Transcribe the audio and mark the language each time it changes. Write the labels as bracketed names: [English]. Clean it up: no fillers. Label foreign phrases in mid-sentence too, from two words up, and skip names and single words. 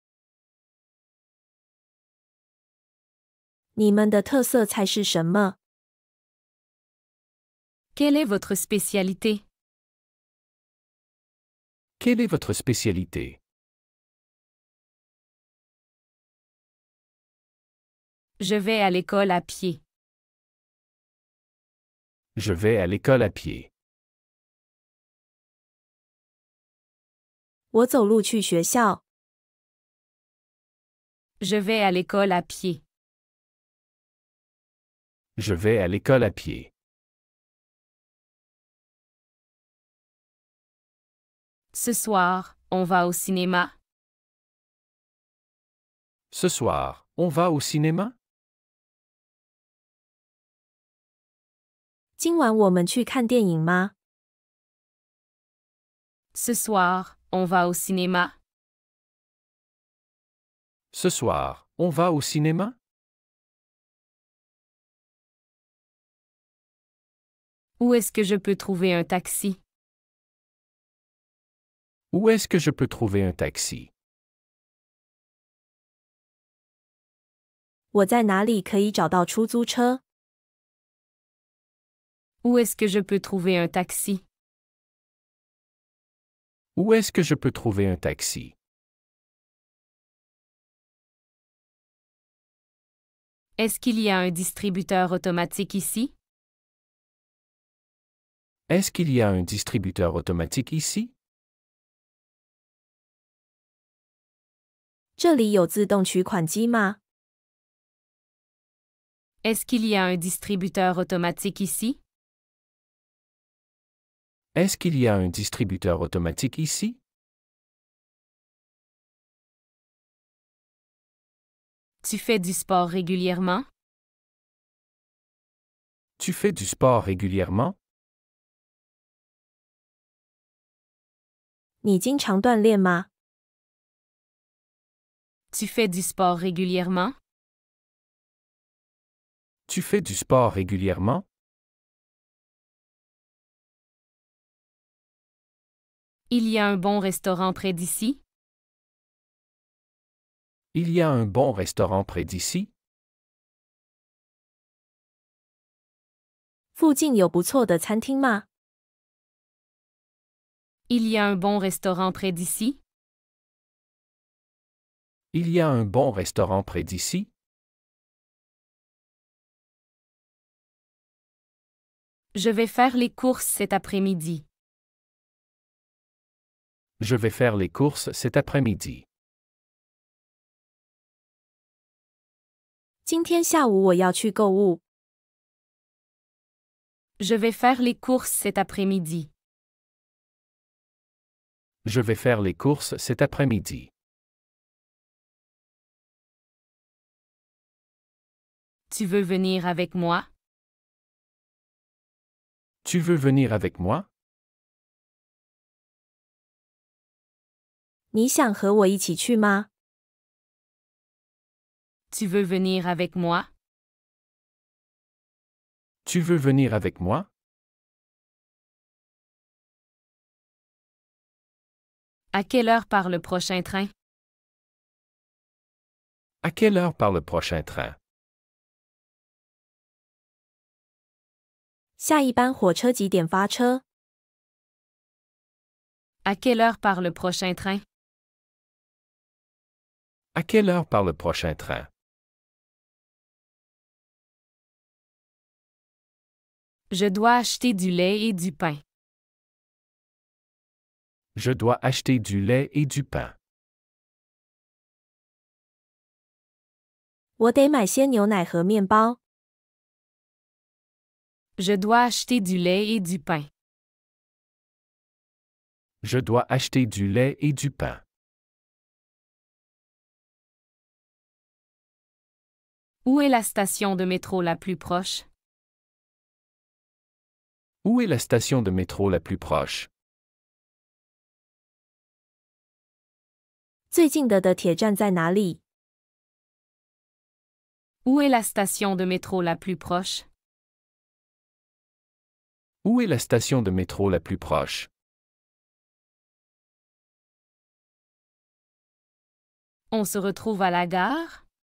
[Chinese] 你们的特色菜是什么？ [French] Quelle est votre spécialité? Quelle est votre spécialité? Je vais à l'école à pied. Je vais à l'école à pied. [Chinese] 我走路去学校。 [French] Je vais à l'école à pied. Je vais à l'école à pied. Ce soir, on va au cinéma. Ce soir, on va au cinéma? [Chinese] 今晚我们去看电影吗？ [French] Ce soir, on va au cinéma. Ce soir, on va au cinéma? Où est-ce que je peux trouver un taxi? Où est-ce que je peux trouver un taxi? [Chinese] 我在哪里可以找到出租车？ [French] Où est-ce que je peux trouver un taxi? Où est-ce que je peux trouver un taxi? Est-ce qu'il y a un distributeur automatique ici? Est-ce qu'il y a un distributeur automatique ici? [Chinese] 这里有自动取款机吗？ [French] Est-ce qu'il y a un distributeur automatique ici? Est-ce qu'il y a un distributeur automatique ici? Tu fais du sport régulièrement? Tu fais du sport régulièrement? [Chinese] 你经常锻炼吗？ [French] Tu fais du sport régulièrement? Tu fais du sport régulièrement? Il y a un bon restaurant près d'ici? Il y a un bon restaurant près d'ici? [Chinese] 附近有不错的餐厅吗？ [French] Il y a un bon restaurant près d'ici? Il y a un bon restaurant près d'ici? Je vais faire les courses cet après-midi. Je vais faire les courses cet après-midi. [Chinese] 今天下午我要去购物。 [French] Je vais faire les courses cet après-midi. Je vais faire les courses cet après-midi. Tu veux venir avec moi? Tu veux venir avec moi? [Chinese] 你想和我一起去吗？ [French] Tu veux venir avec moi? Tu veux venir avec moi? À quelle heure part le prochain train? À quelle heure part le prochain train? [Chinese] 下一班火车几点发车？ [French] À quelle heure part le prochain train? À quelle heure part le prochain train? Je dois acheter du lait et du pain. Je dois acheter du lait et du pain. [Chinese] 我得买些牛奶和面包。 [French] Je dois acheter du lait et du pain. Je dois acheter du lait et du pain. Où est la station de métro la plus proche? Où est la station de métro la plus proche? [Chinese] 最近的铁站在哪里？ [French] Où est la station de métro la plus proche? Où est la station de métro la plus proche? On se retrouve à la gare?